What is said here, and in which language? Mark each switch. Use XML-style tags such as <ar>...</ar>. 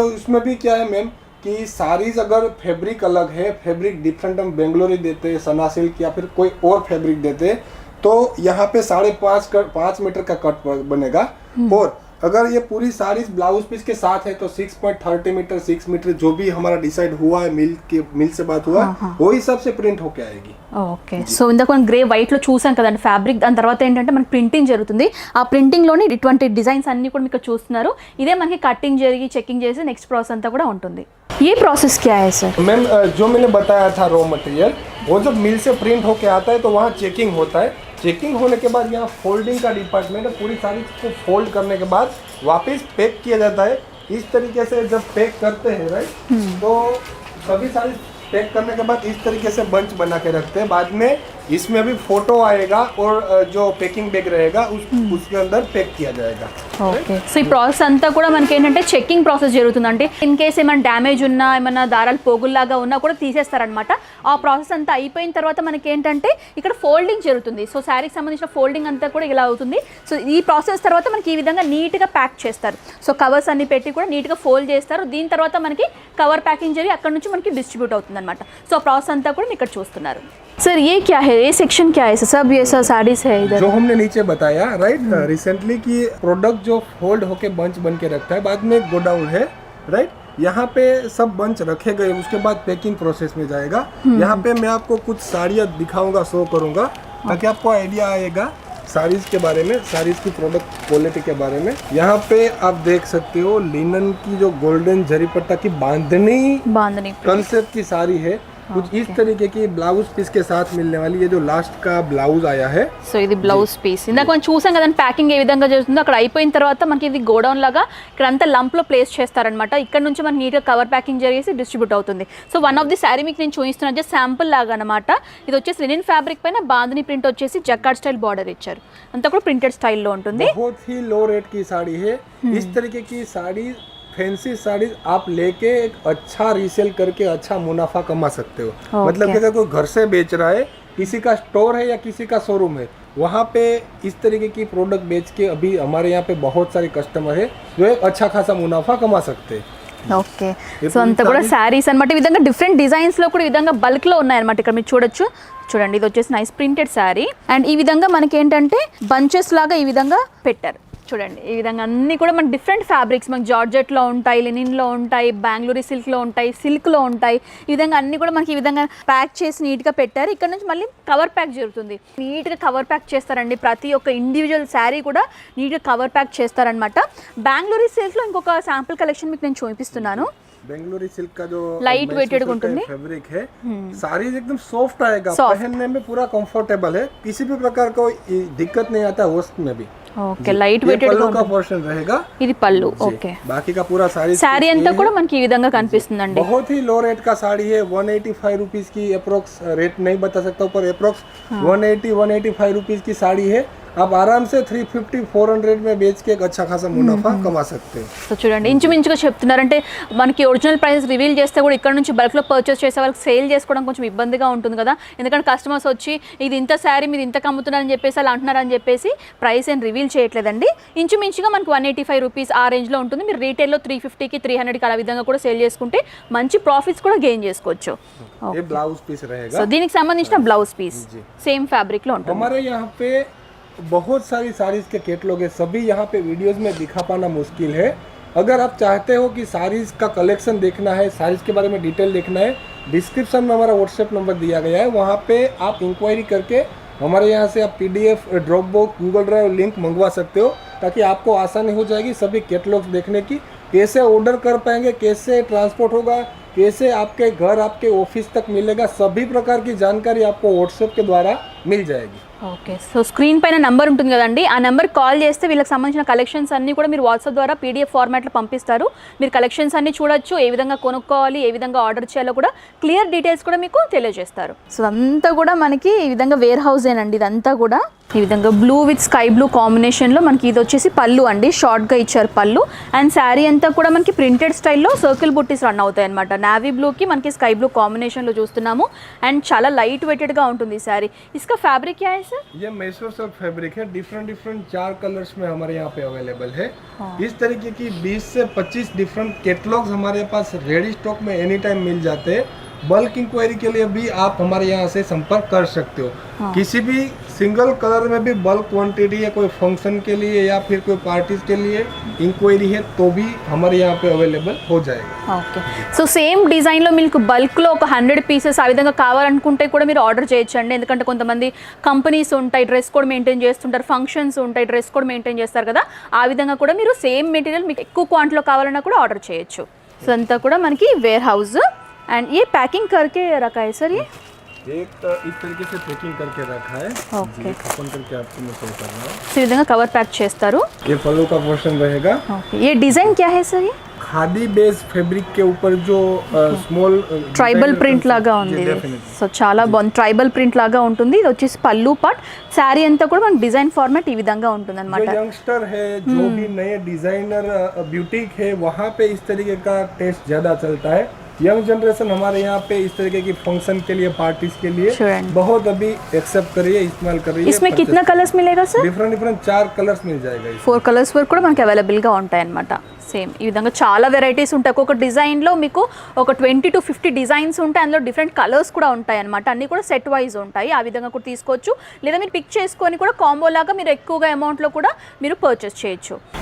<hi>उसमें भी क्या है मैम कि साड़ीज अगर फैब्रिक अलग है, फैब्रिक डिफरेंट हम बेंगलोरी देते हैं, सना सिल्क या फिर कोई और फैब्रिक देते हैं, तो यहाँ पे 5.5 मीटर का कट बनेगा। और अगर ये पूरी साड़ी ब्लाउज पीस के साथ है तो 6.30 मीटर 6 मीटर जो भी हमारा डिसाइड हुआ है, मिल से बात हुआ, वो हिसाब से प्रिंट होके आएगी।</hi> <te>ఓకే, సో ఇందాక మనం గ్రే వైట్లో చూసాం కదండి ఫ్యాబ్రిక్. దాని తర్వాత ఏంటంటే మనకి ప్రింటింగ్ జరుగుతుంది. ఆ ప్రింటింగ్లోని ఇటువంటి డిజైన్స్ అన్ని కూడా మీకు చూస్తున్నారు. ఇదే మనకి కటింగ్ జరిగి చెకింగ్ చేసి నెక్స్ట్ ప్రాసెస్ అంతా కూడా ఉంటుంది.</te> <hi>ये प्रोसेस क्या है सर? मैम जो मैंने बताया था रॉ मटेरियल, वो जब मिल से प्रिंट होके आता है तो वहाँ चेकिंग होता है। चेकिंग होने के बाद यहाँ फोल्डिंग का डिपार्टमेंट है, पूरी साड़ी को फोल्ड करने के बाद वापस पैक किया जाता है। इस तरीके से जब पैक करते हैं, राइट, तो सभी साड़ी पैक करने के बाद इस तरीके से बंच बना के रखते हैं। बाद में इसमें अभी फोटो आएगा और जो पैकिंग बैग रहेगा उसके अंदर पैक किया जाएगा।</hi> <te>ఓకే, సో ఈ ప్రాసెస్ అంతా కూడా మనకి ఏంటంటే చెకింగ్ ప్రాసెస్ జరుగుతుంది. అంటే ఇన్ కేస్ ఏమైనా డ్యామేజ్ ఉన్నా, ఏమైనా దారాలు పోగుల్లాగా ఉన్నా కూడా తీసేస్తారనమాట. ఆ ప్రాసెస్ అంతా అయిపోయిన తర్వాత మనకి ఏంటంటే ఇక్కడ ఫోల్డింగ్ జరుగుతుంది. సో శారీకి సంబంధించిన ఫోల్డింగ్ అంతా కూడా ఇలా అవుతుంది. సో ఈ ప్రాసెస్ తర్వాత మనకి ఈ విధంగా నీట్గా ప్యాక్ చేస్తారు. సో కవర్స్ అన్ని పెట్టి కూడా నీట్గా ఫోల్డ్ చేస్తారు. దీని తర్వాత మనకి కవర్ ప్యాకింగ్ జరిగి అక్కడ నుంచి మనకి డిస్ట్రిబ్యూట్ అవుతుంది అనమాట. సో ఆ ప్రాసెస్ అంతా కూడా ఇక్కడ చూస్తున్నారు.</te> <hi>सर ये क्या है, ये सेक्शन क्या है? सब ये सब साड़ीज है इधर जो हमने नीचे बताया, राइट, रिसेंटली कि प्रोडक्ट जो फोल्ड होके बंच बन के रखता है, बाद में गोडाउन है, राइट, यहाँ पे सब बंच रखे गए, उसके बाद पैकिंग प्रोसेस में जाएगा। यहाँ पे मैं आपको कुछ साड़ियाँ दिखाऊंगा, शो करूंगा, ताकि आपको आइडिया आएगा साड़ीज के बारे में, साड़ीज की प्रोडक्ट क्वालिटी के बारे में। यहाँ पे आप देख सकते हो लिनन की जो गोल्डन जरी पट्टा की बांधनी कंसेप्ट की साड़ी है, कुछ इस तरीके की ब्लाउज पीस के साथ मिलने वाली। ये जो लास्ट का ब्लाउज आया है,</hi> <te>సో ఇది బ్లౌజ్ పీస్. ఇందాక మనం చూసాం కదండి ప్యాకింగ్ ఏ విధంగా జరుగుతుందో. అక్కడ అయిపోయిన తర్వాత మనకి ఇది గోడౌన్ లాగా ఇక్కడ అంతా లంప్లో ప్లేస్ చేస్తారనమాట. ఇక్కడ నుంచి మనకి నీట్గా కవర్ ప్యాకింగ్ జరిగేసి డిస్ట్రిబ్యూట్ అవుతుంది. So one of the sari మీకు నేను చూపిస్తున్నాను, జస్ట్ శాంపుల్ లాగా అనమాట. ఇది వచ్చేసి లినిన్ ఫ్యాబ్రిక్ పైన బాంధనీ ప్రింట్ వచ్చేసి జక్కార్డ్ స్టైల్ బార్డర్ ఇచ్చారు. అంతా కూడా ప్రింటెడ్ స్టైల్లో ఉంటుంది.</te> <hi>बहुत ही लो रेट की साड़ी है। इस तरीके की साड़ी, फैंसी साड़ी आप लेके एक अच्छा रीसेल करके अच्छा मुनाफा कमा सकते हो। मतलब कि अगर कोई घर से बेच रहा है, किसी का स्टोर है या किसी का शोरूम है, वहाँ पे इस तरीके की प्रोडक्ट बेच के अभी हमारे यहाँ पे बहुत सारे कस्टमर है जो एक अच्छा खासा मुनाफा कमा सकते हैं।</hi> <te>ఓకే, సో అంతా కూడా శారీస్ అనమాట. ఈ విధంగా డిఫరెంట్ డిజైన్స్లో కూడా ఈ విధంగా బల్క్లో ఉన్నాయన్నమాట. ఇక్కడ మీరు చూడొచ్చు, చూడండి, ఇది వచ్చేసి నైస్ ప్రింటెడ్ శారీ. అండ్ ఈ విధంగా మనకి ఏంటంటే బంచెస్ లాగా ఈ విధంగా పెట్టారు. చూడండి, ఈ విధంగా అన్నీ కూడా మనకి డిఫరెంట్ ఫ్యాబ్రిక్స్, మనకి జార్జెట్లో ఉంటాయి, లినిన్లో ఉంటాయి, బెంగళూరు సిల్క్లో ఉంటాయి, సిల్క్లో ఉంటాయి. ఈ విధంగా అన్నీ కూడా మనకి ఈ విధంగా ప్యాక్ చేసి నీట్గా పెట్టారు. ఇక్కడ నుంచి మళ్ళీ కవర్ ప్యాక్ జరుగుతుంది. నీట్గా కవర్ ప్యాక్ చేస్తారండి. ప్రతి ఒక్క ఇండివిజువల్ శారీ కూడా నీట్గా కవర్ ప్యాక్ చేస్తారనమాట. బెంగళూరు సిల్క్లో ఇంకొక శాంపుల్ కలెక్షన్ మీకు నేను చూపిస్తున్నాను.</te> <hi>बेंगलोरी सिल्क का जो लाइट वेटेड फैब्रिक है, साड़ी एकदम सॉफ्ट आएगा, पहनने में पूरा कंफर्टेबल है, किसी भी प्रकार को दिक्कत नहीं आता वस्त में भी।</hi> <te>ఓకే, లైట్ వెయిటెడ్</te> <hi>पल्लू का पोर्शन रहेगा,</hi> <te>ఇది పళ్ళు. ఓకే,</te> <hi>बाकी का पूरा</hi> <te>సారీ అంతా కూడా మనకి ఈ విధంగా కనిపిస్తుందండి.</te> <hi>बहुत ही लो रेट का साड़ी है। 185 रुपीज की अप्रोक्स, रेट नहीं बता सकता पर अप्रोक्स 180-185 रुपीज की साड़ी है। आप आराम से 350-400 में बेच के एक अच्छा खासा मुनाफा कमा सकते हैं।</hi> <te>సో చూడండి ఇంచుమించుగా చెప్తున్నారంటే మనకి ఒరిజినల్ ప్రైస్ రివీల్ చేస్తే కూడా ఇక్కడ నుంచి బల్క్లో పర్చేస్ చేసే వాళ్ళకి సేల్ చేసుకోవడం కొంచెం ఇబ్బందిగా ఉంటుంది కదా, ఎందుకంటే కస్టమర్స్ వచ్చి ఇది ఇంత శారీ మీరు ఇంత అమ్ముతున్నారని చెప్పేసి అలా అంటున్నారని చెప్పేసి ప్రైస్ ఏం రివీల్ చేయట్లేదండి. ఇంచుమించుగా మనకు 185 రూపీస్ ఆ రేంజ్లో ఉంటుంది. మీరు రీటైల్లో 350కి 300కి అలా విధంగా కూడా సేల్ చేసుకుంటే మంచి ప్రాఫిట్స్ కూడా గెయిన్ చేసుకోవచ్చు.</te> <hi>ये ब्लाउज पीस रहेगा।</hi> <te>సో దీనికి సంబంధించిన బ్లౌజ్ పీస్ సేమ్ ఫ్యాబ్రిక్లో ఉంటుంది.</te> <hi>हमारे यहाँ पे बहुत सारी साड़ीज के कैटलॉग है, सभी यहाँ पे वीडियोस में दिखा पाना मुश्किल है। अगर आप चाहते हो कि साड़ीज का कलेक्शन देखना है, साड़ीज के बारे में डिटेल देखना है, डिस्क्रिप्शन में हमारा व्हाट्सएप नंबर दिया गया है, वहाँ पे आप इंक्वायरी करके हमारे यहाँ से आप PDF, drop box, Google drive link मंगवा सकते हो, ताकि आपको आसानी हो जाएगी सभी कैटलॉग्स देखने की। कैसे ऑर्डर कर पाएंगे, कैसे ट्रांसपोर्ट होगा, कैसे आपके घर आपके ऑफिस तक मिलेगा, सभी प्रकार की जानकारी आपको व्हाट्सएप के द्वारा मिल जाएगी।</hi> <te>ఓకే, సో స్క్రీన్ పైన నెంబర్ ఉంటుంది కదండి, ఆ నెంబర్ కాల్ చేస్తే వీళ్ళకి సంబంధించిన కలెక్షన్స్ అన్నీ కూడా మీరు వాట్సాప్ ద్వారా PDF ఫార్మాట్లో పంపిస్తారు. మీరు కలెక్షన్స్ అన్నీ చూడొచ్చు, ఏ విధంగా కొనుక్కోవాలి, ఏ విధంగా ఆర్డర్ చేయాలో కూడా క్లియర్ డీటెయిల్స్ కూడా మీకు తెలియజేస్తారు. సో అంతా కూడా మనకి ఈ విధంగా వేర్ హౌసేనండి. ఇదంతా కూడా ఈ విధంగా బ్లూ విత్ స్కై బ్లూ కాంబినేషన్లో మనకి ఇది వచ్చేసి పళ్ళు అండి, షార్ట్గా ఇచ్చారు పళ్ళు. అండ్ శారీ అంతా కూడా మనకి ప్రింటెడ్ స్టైల్లో సర్కిల్ బుట్టీస్ రన్ అవుతాయి అనమాట. నావీ బ్లూకి మనకి స్కై బ్లూ కాంబినేషన్లో చూస్తున్నాము. అండ్ చాలా లైట్ వెయిటెడ్గా ఉంటుంది ఈ శారీ. ఇసుక ఫ్యాబ్రిక్</te> <hi>क्या है सर? ये मैसूर सिल्क फैब्रिक है, डिफरेंट 4 कलर्स में हमारे यहाँ पे अवेलेबल है। इस तरीके की 20 से 25 डिफरेंट कैटलॉग्स हमारे पास रेडी स्टॉक में एनी टाइम मिल जाते हैं। बल्क इंक्वायरी के लिए भी आप हमारे यहाँ से संपर्क कर सकते हो। किसी भी सिंगल कलर में भी बल्क क्वांटिटी है, कोई फंक्शन के लिए या फिर कोई पार्टीज के लिए इंक्वायरी है तो भी हमारे यहाँ पे अवेलेबल हो जाएगा।</hi> <te>ఓకే, సో సేమ్ డిజైన్లో మీకు బల్క్లో ఒక 100 పీసెస్ ఆ విధంగా కావాలనుకుంటే కూడా మీరు ఆర్డర్ చేయొచ్చండి. ఎందుకంటే కొంతమంది కంపెనీస్ ఉంటాయి, డ్రెస్ కోడ్ మెయింటైన్ చేస్తుంటారు, ఫంక్షన్స్ ఉంటాయి, డ్రెస్ కోడ్ మెయింటైన్ చేస్తారు కదా, ఆ విధంగా కూడా మీరు సేమ్ మెటీరియల్ మీకు ఎక్కువ క్వాంటిటీలో కావాలన్నా కూడా ఆర్డర్ చేయొచ్చు. సో అంతా కూడా మనకి వేర్ హౌస్.</te> <hi>एंड ये पैकिंग करके रखा है सर, ये एक इस तरीके से पैकिंग करके रखा है। ओके, ओपन करके आपको मैं शो कर रहा हूँ।</hi> <te>సో ఈ విధంగా కవర్ ప్యాక్ చేస్తారు.</te> <hi>ये पल्लू का पोर्शन रहेगा। ఓకే, ये डिजाइन क्या है सर? ये खादी बेस फैब्रिक के ऊपर जो स्मॉल</hi> <te>ట్రైబల్ ప్రింట్ లాగా ఉంది. సో చాలా బాగుంది, ట్రైబల్ ప్రింట్ లాగా ఉంటుంది. ఇది వచ్చేసి పల్లు పార్ట్. శారీ అంతా కూడా మనకి డిజైన్ ఫార్మాట్ ఈ విధంగా ఉంటుంది అనమాట.</te> <hi>यंगस्टर है, जो भी नए डिजाइनर ब्यूटीक है, वहाँ पे इस तरीके का टेस्ट ज्यादा चलता है। यंग जनरेशन हमारे यहाँ पे इस तरीके की फंक्शन के लिए, पार्टीज के लिए बहुत अभी एक्सेप्ट कर रही है, इस्तेमाल कर रही है। इसमें कितना कलर्स मिलेगा सर? डिफरेंट 4 कलर्स मिल जाएगा।</hi> <te>4 కలర్స్ వరకు కూడా మనకి అవైలబుల్గా ఉంటాయి అనమాట. సేమ్ ఈ విధంగా చాలా వెరైటీస్ ఉంటాయి. ఒక్కొక్క డిజైన్లో మీకు ఒక 20 to 50 డిజైన్స్ ఉంటాయి. అందులో డిఫరెంట్ కలర్స్ కూడా ఉంటాయి అనమాట. అన్నీ కూడా సెట్ వైజ్ ఉంటాయి. ఆ విధంగా కూడా తీసుకోవచ్చు, లేదా మీరు పిక్ చేసుకొని కూడా కాంబో లాగా మీరు ఎక్కువగా అమౌంట్లో కూడా మీరు పర్చేస్ చేయొచ్చు.</te>